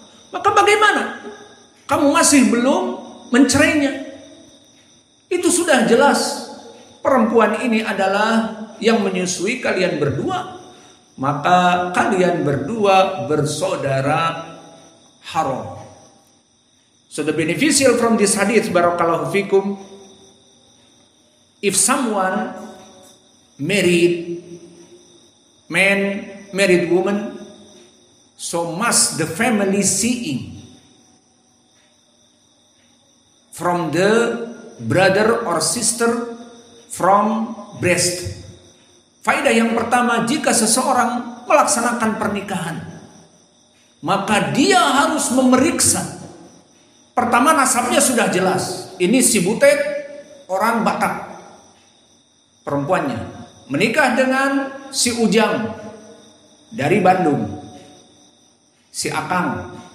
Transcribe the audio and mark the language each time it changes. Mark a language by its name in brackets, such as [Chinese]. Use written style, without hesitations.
[Indonesian] Maka bagaimana kamu masih belum mencerainya? Itu sudah jelas perempuan ini adalah yang menyusui kalian berdua, maka kalian berdua bersaudara haram. [English] So the beneficial from this hadith, [Arabic] barakallahu fikum, [English] if someone married man, married woman, so must the family seeing from the brother or sister from breast. [Indonesian] Faedah yang pertama, jika seseorang melaksanakan pernikahan, maka dia harus memeriksa. Pertama, nasabnya sudah jelas. Ini si Butet, orang Batak, perempuannya. Menikah dengan si Ujang dari Bandung, si Akang.